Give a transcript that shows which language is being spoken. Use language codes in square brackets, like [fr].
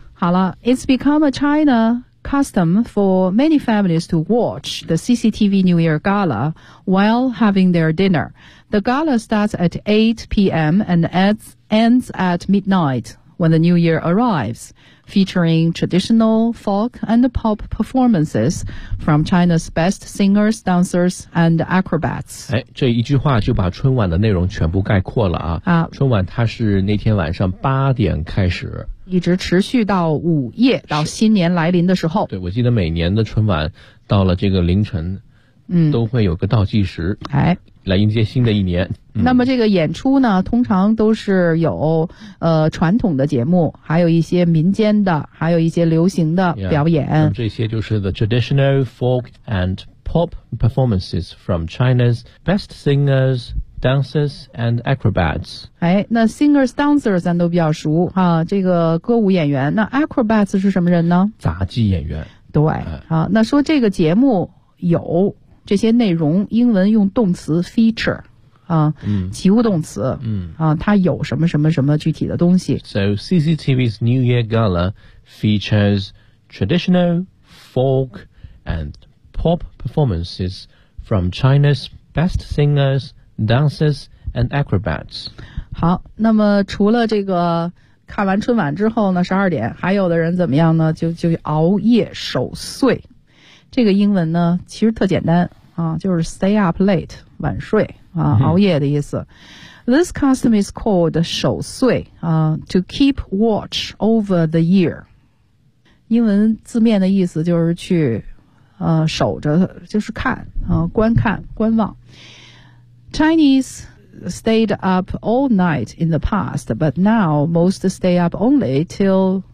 [zh] 好了， [en] It's become a China custom for many families to watch the CCTV New Year Gala while having their dinner. The gala starts at 8 p.m. and ends at midnightWhen the New Year arrives, featuring traditional folk and pop performances from China's best singers, dancers, and acrobats. [zh] 哎，这一句话就把春晚的内容全部概括了啊！啊，春晚它是那天晚上八点开始，一直持续到午夜，到新年来临的时候。对，我记得每年的春晚到了这个凌晨，嗯，都会有个倒计时，哎。来迎接新的一年、那么这个演出呢，通常都是有传统的节目，还有一些民间的，还有一些流行的表演。那么这些就是 [en] the traditional folk and pop performances from China's best singers, dancers and acrobats。 [zh] 哎，那 singers, dancers 咱都比较熟啊，这个歌舞演员。那 acrobats 是什么人呢？杂技演员。对、啊，那说这个节目有这些内容，英文用动词 feature 啊，及物动词，啊，它有什么什么什么具体的东西。 [en] So CCTV's New Year Gala features traditional folk and pop performances from China's best singers, dancers, and acrobats. [zh] 好，那么除了这个看完春晚之后呢，十二点，还有的人怎么样呢？就熬夜守岁。这个英文呢，其实特简单啊，就是 [en] stay up late， [zh] 晚睡啊，熬夜的意思。 [en] This custom is called 守岁啊 ，to keep watch over the year。 [zh] 英文字面的意思就是去守着，就是看啊，观看观望。 [en] Chinese stayed up all night in the past, but now most stay up only till.